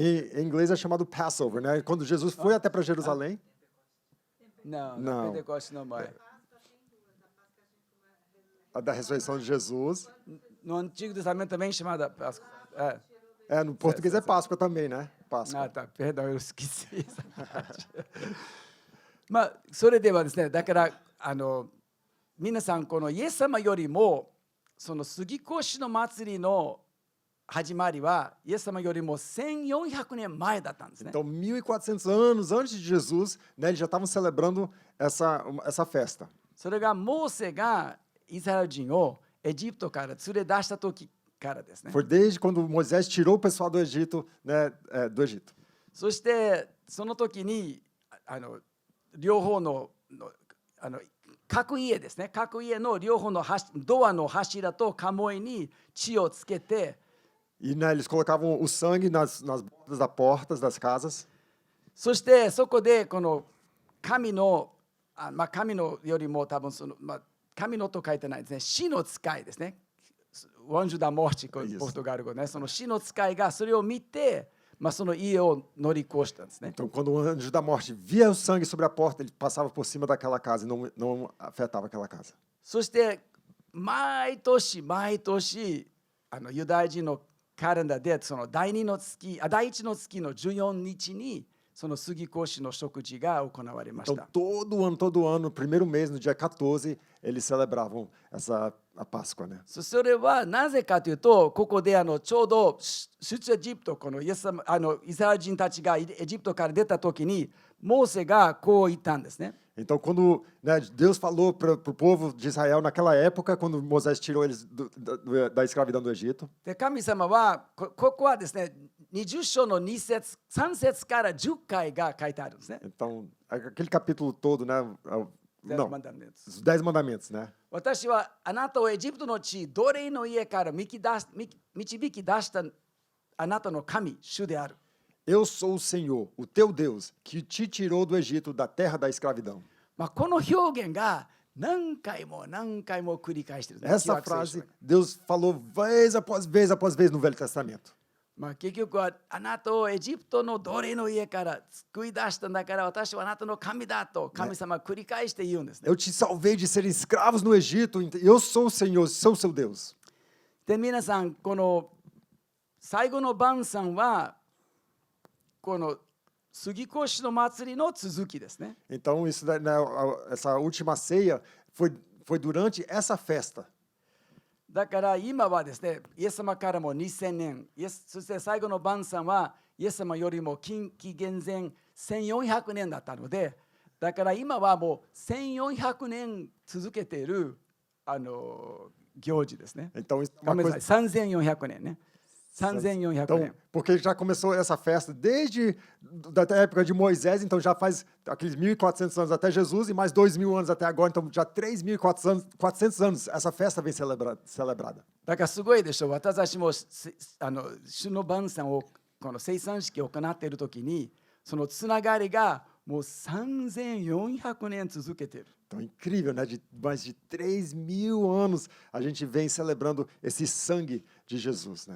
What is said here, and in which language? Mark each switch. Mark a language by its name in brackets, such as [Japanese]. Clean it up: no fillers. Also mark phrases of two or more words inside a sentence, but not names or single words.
[Portuguese] em inglês é chamado Passover, né? Quando Jesus foi até para Jerusalém, Não, Não. não, Pentecoste não vai. a da ressurreição de Jesus, No Antigo Testamento também é chamada Páscoa. no português é Páscoa também, né? Páscoa. あ、perdão, eu esqueci essa parte. [Japanese] まあ、それではですね、だから皆さんこのイエス様よりもその杉越の祭りの始まりはイエス様よりも1400年前だったんですね。 [Portuguese] Então, 1400 anos antes de Jesus, né, eles já estavam celebrando essa festa. [Japanese] それがモーセがイスラエル人をエジプトから連れ出した時からですね。 [Portuguese] Foi desde quando Moisés tirou o pessoal do Egito, né, do Egito. [Japanese] そしてその時に両方の各家ですね、各家の両方のドアの柱と鴨居に血をつけて、 [Portuguese] E né, eles colocavam o sangue nas bordas das portas das casas. [Japanese] そしてそこでこの神の神のよりも多分神のと書いてないですね、死の使いですね、 [Portuguese] o anjo da morte [Japanese] ポルトガル語ね、その死の使いがそれを見て、その家を乗り越したんですね。 [Portuguese] Então, quando o anjo da morte via o sangue sobre a porta, ele passava por cima daquela casa e não afetava aquela casa. [Japanese] そして毎年毎年ユダヤ人のカレンダーでその第一の月の14日にその杉越の食事が行われまし [Portuguese] Então, [Japanese] た。 [Portuguese] todo ano, no primeiro mês, no dia 14, eles celebravam a Páscoa, né? [Japanese] それはなぜかというと、ここでちょうど出エジプト、このイスラエル人たちがエジプトから出た時に、モーセがこう言ったんですね。 [Portuguese] Então, quando né, Deus falou para o povo de Israel naquela época, quando Moisés tirou eles da escravidão do Egito, [Japanese] で神様はここはですね、20章の2節3節から10回が書いてあるんですね。 [Portuguese] então, aquele capítulo todo, né? Não, os 10 mandamentos, né? [Japanese] 私はあなたをエジプトの地、奴隷の家から導き出したあなたの神、主である。 [Portuguese] Eu sou o Senhor, o teu Deus, que te tirou do Egito, da terra da escravidão. [Japanese] この表現が何回も何回も繰り返しているんです。 [Portuguese] Essa frase, Deus falou vez após vez no Velho Testamento. [Japanese] 結局はあなたをエジプトの奴隷の家から救い出したんだから私はあなたの神だと神様は繰り返して言うんですね。 [Portuguese] Eu te salvei de serem escravos no Egito, eu sou o Senhor, sou seu Deus. [Japanese] で皆さんこの最後の晩餐はこの杉越の祭りの続きですね。 [Portuguese] Então, isso, né, essa última ceia foi durante essa festa. [Japanese] だから今はですね、イエス様からも2000年、そして最後の晩餐はイエス様よりも紀元前1400年だったので、だから今はもう1400年続けている行事ですね。 [Portuguese] Então, isso é [Japanese] ご [Portuguese] uma [Japanese] めんな [Portuguese] coisa. [Japanese] さい、3400年ね。3400 [Portuguese] Então, [Japanese] 年。 [Portuguese] porque já começou essa festa desde a época de Moisés, então já faz aqueles 1.400 anos até Jesus e mais 2.000 anos até agora, então já 3.400 anos essa festa vem celebrada. [Japanese] だからすごいでしょ。私たちも主の晩餐をこの生産式を行っているときに、そのつながりがもう3400年続けている。 [Portuguese] Então, incrível, né? De mais de 3.000 anos a gente vem celebrando esse sangue de Jesus, né?